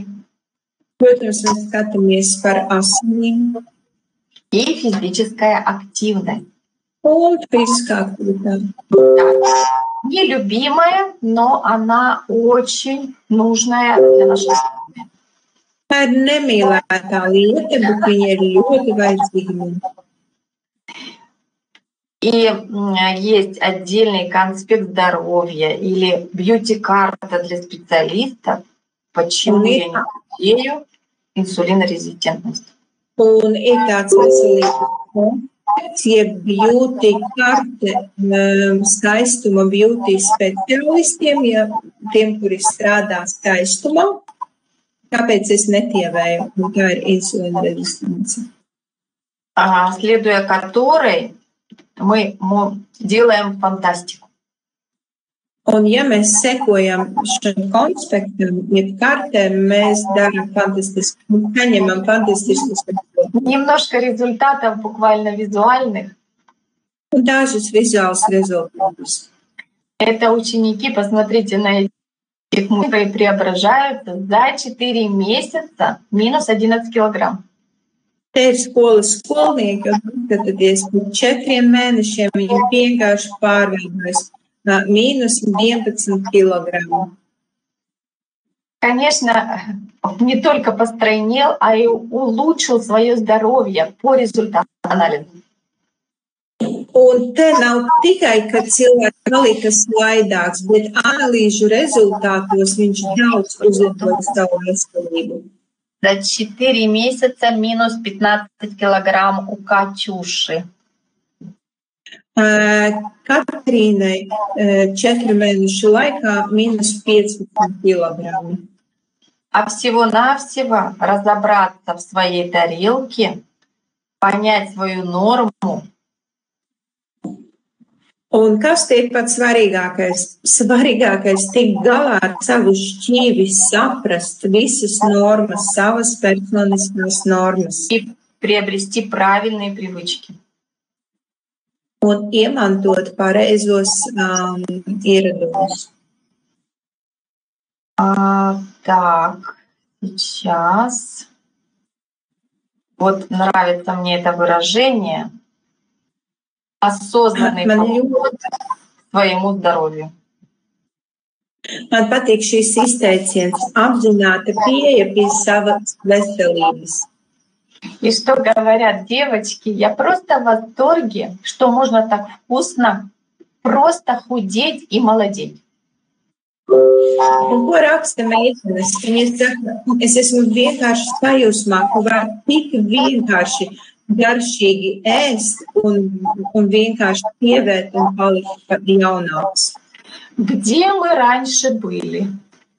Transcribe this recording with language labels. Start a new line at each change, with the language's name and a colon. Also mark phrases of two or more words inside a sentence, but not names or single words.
Latvian: Protams, mēs skatāmies par asinīm.
Russian: И физическая активность.
Latvian: Un fiziskā aktivitāte.
Russian: Нелюбимая, но она очень нужная для нашей жизни.
Latvian: Tā ir nemīlētā lieta, bet viņa ir ļoti vajadzīga mums.
Russian: И есть отдельный конспект здоровья или бьюти-карта для специалистов, почему я не худею, инсулинорезистентность.
Latvian: Un ir tāds veselības jeb beauty karte skaistuma beauty speciālistiem, ja tiem, kuri strādā skaistumā, kāpēc es netievēju, un tā ir insulīna rezistence.
Russian: Следуя которой мы делаем фантастику.
Latvian: Un ja mēs sekojam šim konspektam, jeb kartēm, mēs darām fantastisku, saņemam fantastiskus.
Russian: Немножко результатов буквально визуальных.
Latvian: Un dažus vizuālus rezultātus.
Russian: Это ученики, посмотрите на их, которые преображаются за 4 месяца минус 11 килограмм.
Latvian: Te ir skolas skolnieki, un skatāties, pēc 4 mēnešiem viņi vienkārši pārveidojas
Russian: минус 11 килограммов. Конечно, не только постройнел, а и улучшил свое здоровье по результатам анализа.
Latvian: Un te nav tikai, ka cilvēks palika slaidāks, bet analīžu rezultātos viņš daudz uzlaboja savu veselību.
Russian: За 4 месяца минус 15 килограмм у Катюши.
Latvian: Katrīnai 4 mēnešu laikā
Russian: минус 15 килограммов. А всего-навсего разобраться в своей тарелке, понять свою норму.
Latvian: Un kas te ir pats svarīgākais? Svarīgākais tikt galā ar savu šķīvi, saprast visas normas, savas personiskās normas.
Russian: И приобрести правильные привычки.
Latvian: Un iemantot pareizos ieradumus.
Russian: Так, сейчас. Вот нравится мне это выражение. Осознанный подход к своему здоровью.
Latvian: Man patīk šis izteiciens – apzināta pieeja pie savas veselības.
Russian: И что говорят девочки, я просто в восторге, что можно так вкусно просто худеть и молодеть.
Latvian: Un ko raksta meitenes? Viņas saka, es esmu vienkārši sajūsmā, ka var tik vienkārši garšīgi ēst un vienkārši pievērt un palikt pat jaunāks.
Russian: Где мы раньше были?